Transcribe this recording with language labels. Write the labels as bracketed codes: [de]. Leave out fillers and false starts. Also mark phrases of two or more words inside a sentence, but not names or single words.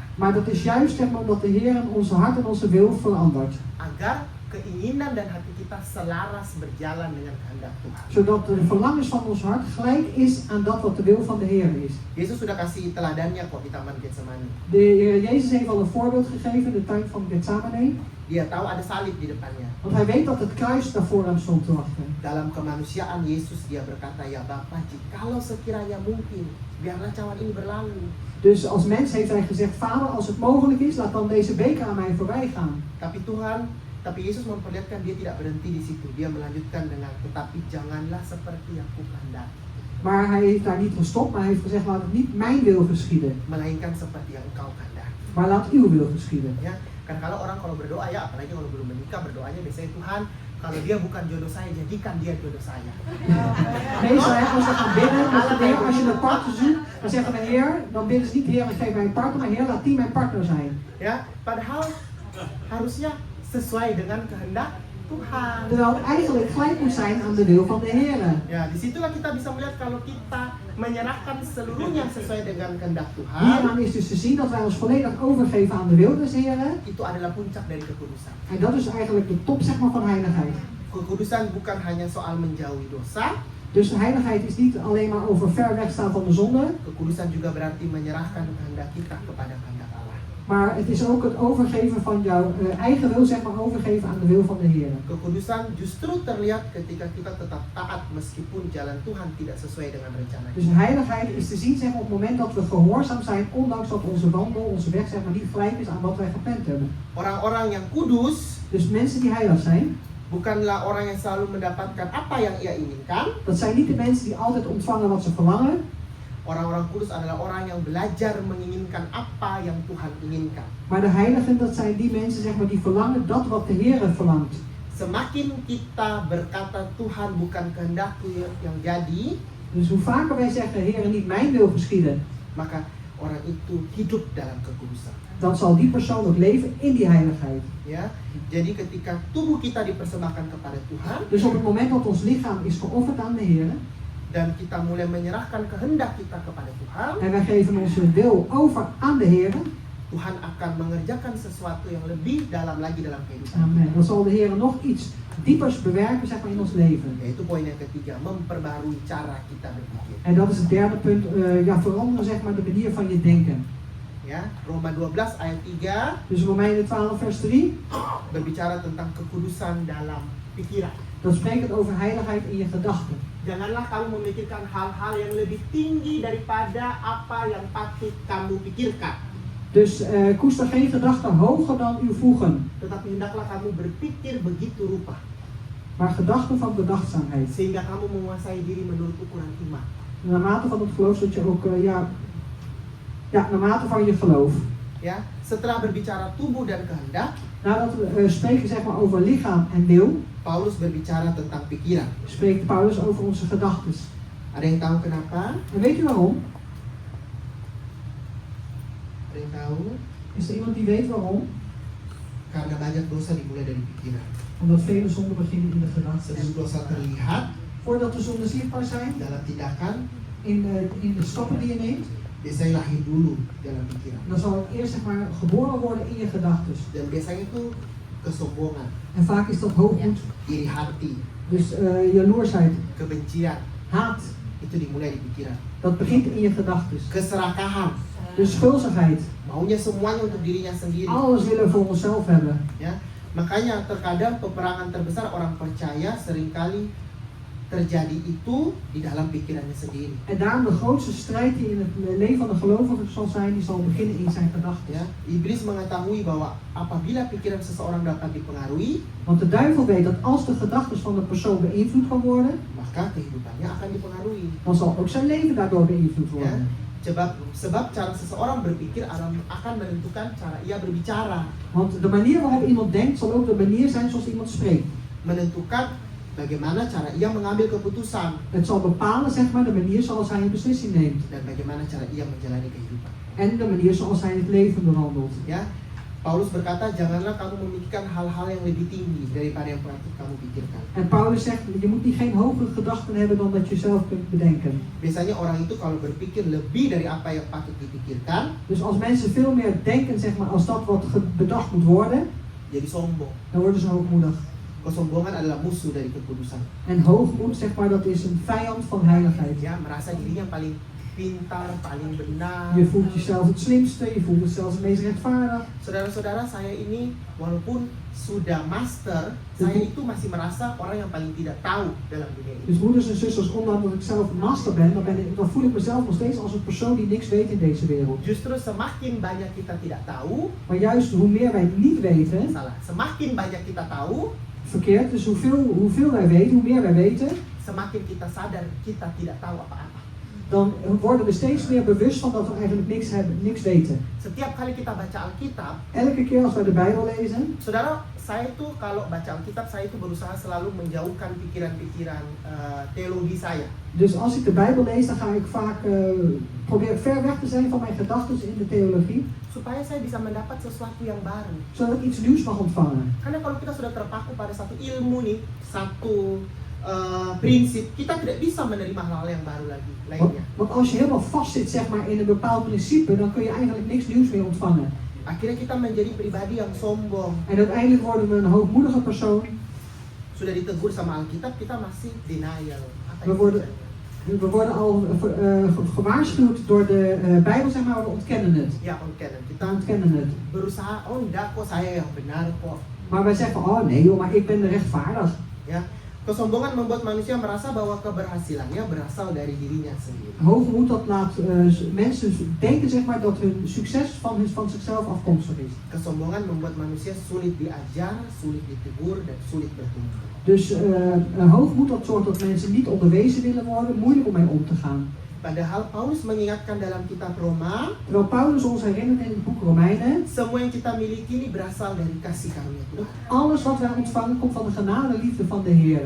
[nl] maar dat is juist zeg maar, omdat de Heer onze hart en onze wil verandert. [id] Agar keinginan dan hati kita selaras berjalan dengan kehendak Tuhan. [nl] Zodat de verlangens van ons hart gelijk is aan dat wat de wil van de Heer is. [id] Yesus sudah kasih teladannya kok di Taman Getsemani. [nl] De Heer Jezus heeft al een voorbeeld gegeven in de tuin van Getsemane. [id] Dia tahu ada salib di depannya. [nl] Want hij weet dat het kruis daarvoor hem stond te wachten. [id] Dalam kemanusiaan Yesus dia berkata, ya Bapa, jikalau sekiranya mungkin, biarlah cawan ini berlalu. [nl] Dus als mens heeft hij gezegd, Vader, als het mogelijk is, laat dan deze beker aan mij voorbij gaan. [id] Tapi Yesus memperlihatkan dia tidak berhenti di situ. Dia melanjutkan dengan, tetapi janganlah seperti yang kukehendaki, [nl] Maar hij heeft daar niet gestopt, maar hij heeft gezegd, laat het niet mijn wil geschieden, [id] melainkan seperti yang engkau kehendaki. [nl] maar laat uw wil geschieden. [id] Ya, kan kalau berdoa ya, apalagi kalau belum menikah, berdoanya biasanya Tuhan, kalau dia bukan jodoh saya, jadikan dia jodoh saya. [nl] Meestal hè, als we gaan bidden, dan zegt de Heer, als je een partner zoekt, dan zeggen we, Heer, dan bidden ze niet, Heer, geef mij een partner, maar Heer, laat die mijn partner zijn. [id] Ya, padahal harusnya sesuai dengan kehendak Tuhan. [nl] Terwijl het eigenlijk gelijk moet zijn aan de wil van de Heer. [id] Ya, disitulah kita bisa melihat kalau kita menyerahkan seluruhnya sesuai dengan kehendak Tuhan. [nl] Hieraan is dus te zien dat wij ons volledig overgeven aan de wil des Heren. [id] Itu adalah puncak dari kekudusan. [nl] En dat is eigenlijk de top zeg maar, van heiligheid. [id] Kekudusan bukan hanya soal menjauhi dosa. [nl] Dus heiligheid is niet alleen maar over ver wegstaan van de zonde. [id] Kekudusan juga berarti menyerahkan kehendak kita kepada kehendak Allah. [nl] Maar het is ook het overgeven van jouw eigen wil, zeg maar, overgeven aan de wil van de Heer. [id] Kekudusan justru terlihat ketika kita tetap taat meskipun jalan Tuhan tidak sesuai dengan rencana [nl] Dus [id] kita. [nl] heiligheid is te zien zeg maar, op het moment dat we gehoorzaam zijn, ondanks dat onze wandel, onze weg zeg maar, niet gelijk is aan wat wij gepland hebben. [id] Orang-orang yang kudus [nl] Dus mensen die heilig zijn, [id] bukanlah orang yang selalu mendapatkan apa yang ia inginkan. [nl] Dat zijn niet de mensen die altijd ontvangen wat ze verlangen. [id] Orang-orang kudus adalah orang yang belajar menginginkan apa yang Tuhan inginkan. [nl] Maar de heiligen, dat zijn die mensen zeg maar, die verlangen dat wat de Heer verlangt. [id] Semakin kita berkata Tuhan bukan kehendakku yang jadi, [nl] Dus hoe vaker wij zeggen, Heer, niet mijn wil geschieden, [id] maka orang itu hidup dalam kekudusan. [nl] dan zal die persoon ook leven in die heiligheid. [id] Ya, jadi ketika tubuh kita dipersembahkan kepada Tuhan [nl] Dus op het moment dat ons lichaam is geofferd aan de Heer, [id] dan kita mulai menyerahkan kehendak kita kepada Tuhan, [nl] en wij geven onze wil over aan de Heer, [id] Tuhan akan mengerjakan sesuatu yang lebih dalam lagi dalam kehidupan. [nl] amen, dan zal de Heer nog iets diepers bewerken zeg maar, in ons leven. [id] Yaitu poin yang ketiga, memperbarui cara kita berpikir. [nl] En dat is het derde punt, ja, veranderen zeg maar, de manier van je denken. [id] Ya, Roma 12 ayat 3 [nl] Dus Romeinen 12 vers 3, [id] berbicara tentang kekudusan dalam pikiran. [nl] dat spreekt het over heiligheid in je gedachten. [id] Janganlah kamu memikirkan hal-hal yang lebih tinggi daripada apa yang patut kamu pikirkan. [nl] Dus koester geen gedachten hoger dan uw voegen, [id] Tetapi hendaklah kamu berpikir begitu rupa, [nl] maar gedachten van bedachtzaamheid. [id] sehingga kamu menguasai diri menurut ukuran iman. [nl] Naarmate van het geloof dat je ook, naarmate van je geloof. [id] Ya, setelah berbicara tubuh dan kehendak, [nl] Nadat we spreken zeg maar, over lichaam en wil, [id] Paulus berbicara tentang pikiran. [nl] spreekt Paulus over onze gedachten. [id] Ada yang tahu kenapa? [nl] En weet u waarom? [id] Ada yang tahu? [nl] Is er iemand die weet waarom? [id] Karena banyak dosa dimulai dari pikiran. [nl] Omdat vele zonden beginnen in de gedachten. [id] Sebelum dosa terlihat [nl] Voordat de zonden zichtbaar zijn, [id] dalam tindakan, [nl] in de stappen die je neemt, [id] biasanya lahir dulu dalam pikiran. [nl] dan zal het eerst zeg maar, geboren worden in je gedachten. [id] Dan biasanya itu kesombongan, [nl] En vaak is dat hoogmoed, [id] iri hati, [nl] dus jaloersheid, [id] kebencian, [nl] haat. [id] itu dimulai di pikiran. [nl] Dat begint in je gedachten. [id] Keserakahan, [nl] Dus schuldigheid, [id] maunya semuanya untuk dirinya sendiri. [nl] alles willen voor onszelf hebben. [id] Ya, makanya terkadang peperangan terbesar orang percaya seringkali terjadi itu di dalam pikirannya sendiri. [nl] En daarom de grootste strijd die in het leven van de gelovige zal zijn, die zal beginnen in zijn gedachten. [id] Ya, iblis mengetahui bahwa apabila pikiran seseorang dapat dipengaruhi, [nl] Want de duivel weet dat als de gedachten van de persoon beïnvloed kan worden, [id] maka kehidupannya akan dipengaruhi. [nl] dan zal ook zijn leven daardoor beïnvloed worden. [id] Sebab cara seseorang berpikir akan menentukan cara ia berbicara, [nl] Want de manier waarop iemand denkt, zal ook de manier zijn zoals iemand spreekt. [id] menentukan bagaimana cara ia mengambil keputusan [nl] Het zal bepalen zeg maar, de manier zoals hij een beslissing neemt. [id] dan bagaimana cara ia menjalani kehidupan. [nl] En de manier zoals hij het leven behandelt. [id] Ya, Paulus berkata, janganlah kamu memikirkan hal-hal yang lebih tinggi daripada yang patut kamu pikirkan. [nl] En Paulus zegt, je moet niet geen hogere gedachten hebben dan dat je zelf kunt bedenken. [id] Biasanya orang itu kalau berpikir lebih dari apa yang patut dipikirkan, [nl] Dus als mensen veel meer denken zeg maar, als dat wat bedacht moet worden, [id] jadi sombong. [nl] dan worden ze hoogmoedig. [id] Kesombongan adalah musuh dari kekudusan. [nl] En hoogmoed, zeg maar, dat is een vijand van heiligheid. [id] Ya, merasa dirinya paling pintar, paling benar. [nl] Je voelt jezelf het slimste, je voelt het zelfs het meest rechtvaardig. [id] Saudara-saudara, saya ini walaupun sudah master, saya itu masih merasa orang yang paling tidak tahu dalam dunia ini. [nl] Dus broeders en zusters, ondanks dat ik zelf master ben, dan voel ik mezelf nog steeds als een persoon die niks weet in deze wereld. [id] Justru semakin banyak kita tidak tahu, [nl] Maar juist hoe meer wij niet weten, [id] semakin banyak kita tahu, [nl] verkeerd, dus hoeveel wij weten, hoe meer wij weten, [id] semakin kita sadar kita tidak tahu apa-apa. [nl] dan worden we steeds meer bewust van dat we eigenlijk niks hebben, niks weten. [id] Setiap kali kita baca Alkitab, [nl] Elke keer als wij de Bijbel lezen, [id] saudara, saya itu kalau baca Alkitab, saya itu berusaha selalu menjauhkan pikiran-pikiran teologi saya. [nl] dus als ik de Bijbel lees, dan ga ik vaak probeer ver weg te zijn van mijn gedachten in de theologie, [id] Supaya saya bisa mendapat sesuatu yang baru. [nl] zodat ik iets nieuws mag ontvangen. [id] Karena kalau kita sudah terpaku pada satu ilmu nih, satu prinsip, kita tidak bisa menerima hal-hal yang baru lagi lainnya. [nl] Want als je helemaal vast zit zeg maar, in een bepaald principe, dan kun je eigenlijk niks nieuws meer ontvangen. [id] Akhirnya kita menjadi pribadi yang sombong. [nl] En uiteindelijk worden we een hoogmoedige persoon. [id] Sudah ditegur sama Alkitab, kita masih denial. Apa [nl] We [id] itu? [nl] we worden al gewaarschuwd door de Bijbel, zeg maar, we ontkennen het. Ya, ontkennen. We [id] Kita [nl] ontkennen het. [id] berusaha, oh enggak kok, saya yang benar kok. [nl] Maar wij zeggen, oh nee joh, maar ik ben rechtvaardig. [id] Ya, Kesombongan membuat manusia merasa bahwa keberhasilannya berasal dari dirinya sendiri. [nl] Hoogmoed dat laat mensen denken zeg maar, dat hun succes van zichzelf afkomstig is. [id] Kesombongan membuat manusia sulit diajar, sulit ditegur, dan sulit bertumbuh. [nl] Dus hoogmoed dat zorgt dat mensen niet onderwezen willen worden, moeilijk om mee om te gaan. [id] Padahal Paulus mengingatkan dalam kitab Roma, [nl] Terwijl Paulus ons herinnert in het boek Romeinen, [id] semua yang kita miliki ini berasal dari kasih karunia Tuhan. [nl] alles wat wij ontvangen komt van de genade en liefde van de Heer.